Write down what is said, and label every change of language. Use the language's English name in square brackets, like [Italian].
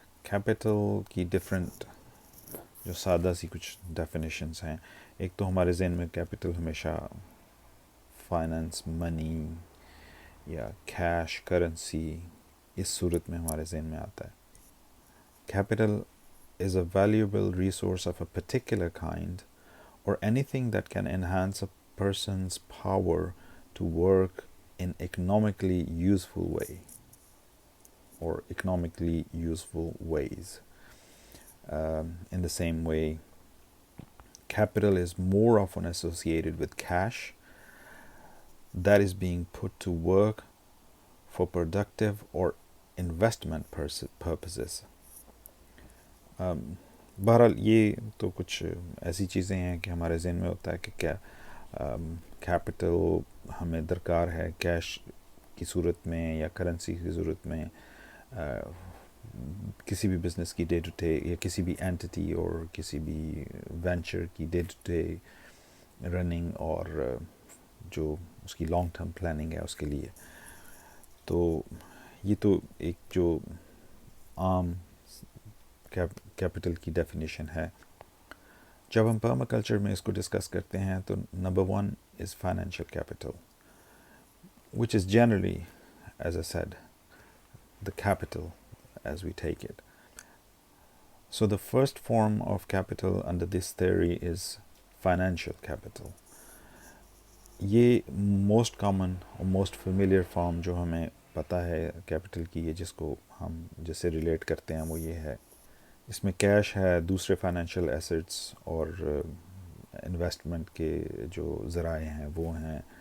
[Urdu] Capital کی different جو سادہ سی کچھ ڈیفینیشنز ہیں. ایک تو ہمارے ذہن میں کیپٹل ہمیشہ فائنانس، منی یا کیش، کرنسی، اس صورت میں ہمارے ذہن میں آتا ہے. [English] Capital is a valuable resource of a particular kind or anything that can enhance a person's power to work in economically useful way or economically useful ways. In the same way, capital is more often associated with cash that is being put to work for productive or investment purposes. [Urdu] بہرحال یہ تو کچھ ایسی چیزیں ہیں کہ ہمارے ذہن میں ہوتا ہے کہ کیا کیپٹل ہمیں درکار ہے کیش کی صورت میں یا کرنسی کی صورت میں، کسی بھی بزنس کی ڈے ٹو ڈے یا کسی بھی اینٹی اور کسی بھی وینچر کی ڈے ٹو ڈے رننگ اور جو اس کی لانگ ٹرم پلاننگ ہے اس کے لیے. تو یہ تو ایک جو عام کیپٹل کی ڈیفینیشن ہے. جب ہم پرماکلچر میں اس کو ڈسکس کرتے ہیں تو number 1 is financial capital [English] which is generally, as I said, the capital as we take it. So the first form of capital under this theory is financial capital. [Urdu] یہ موسٹ کامن اور most familiar form جو ہمیں پتہ ہے capital کی، یہ جس کو ہم جس سے ریلیٹ کرتے ہیں وہ یہ ہے. اس میں کیش ہے، دوسرے فائنینشیل ایسٹس اور انویسٹمنٹ کے جو ذرائع ہیں وہ ہیں.